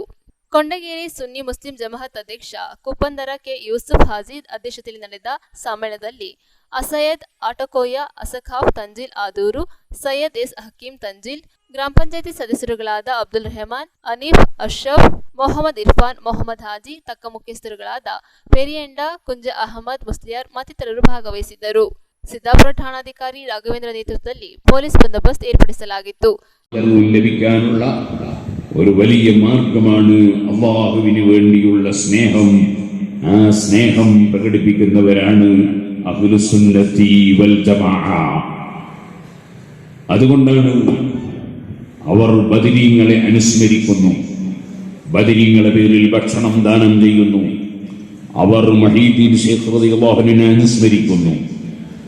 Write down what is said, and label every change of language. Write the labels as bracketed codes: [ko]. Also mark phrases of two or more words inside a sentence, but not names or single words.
[kn] ಕೊಂಡಗೇರಿ ಸುನ್ನಿ ಮುಸ್ಲಿಂ ಜಮಾಅತ್ ಅಧ್ಯಕ್ಷ ಕುಪ್ಪಂದರ ಕೆ ಯೂಸುಫ್ ಹಾಜೀದ್ ಅಧ್ಯಕ್ಷತೆಯಲ್ಲಿ ನಡೆದ ಸಮ್ಮೇಳನದಲ್ಲಿ ಅಸಯದ್ ಆಟಕೋಯ ಅಸಖಾಫ್ ತಂಜಿಲ್ ಆದೂರು, ಸೈಯದ್ ಎಸ್ ಹಕೀಂ ತಂಜಿಲ್, ಗ್ರಾಮ ಪಂಚಾಯಿತಿ ಸದಸ್ಯರುಗಳಾದ ಅಬ್ದುಲ್ ರೆಹಮಾನ್, ಅನೀಫ್, ಅಶ್ರಫ್, ಮೊಹಮ್ಮದ್ ಇರ್ಫಾನ್, ಮೊಹಮ್ಮದ್ ಹಾಜಿ, ತಕ್ಕ ಮುಖ್ಯಸ್ಥರುಗಳಾದ ಪೆರಿಯಂಡ, ಕುಂಜ ಅಹಮದ್ ಮುಸ್ಲಿಯಾರ್ ಮತ್ತಿತರರು ಭಾಗವಹಿಸಿದ್ದರು. ಸಿದ್ದಾಪುರ ಠಾಣಾಧಿಕಾರಿ ರಾಘವೇಂದ್ರ ನೇತೃತ್ವದಲ್ಲಿ ಪೊಲೀಸ್ ಬಂದೋಬಸ್ತ್ ಏರ್ಪಡಿಸಲಾಗಿತ್ತು. [ml] ലഭിക്കാനുള്ള ഒരു വലിയ മാർഗമാണ് അല്ലാഹുവിന് വേണ്ടിയുള്ള സ്നേഹം. ആ സ്നേഹം പ്രകടിപ്പിക്കുന്നവരാണ് [ar] أهل السنة والجماعة. [ml] അതുകൊണ്ടാണ് അവർ ബദരീങ്ങളെ അനുസ്മരിക്കുന്നു, ബദരീങ്ങളെ പേരിൽ ഭക്ഷണം ദാനം ചെയ്യുന്നു, അവർ മുഹീദ്ദീൻ ശൈഖ് [ar] رضي الله عنه [ml] അനുസ്മരിക്കുന്നു.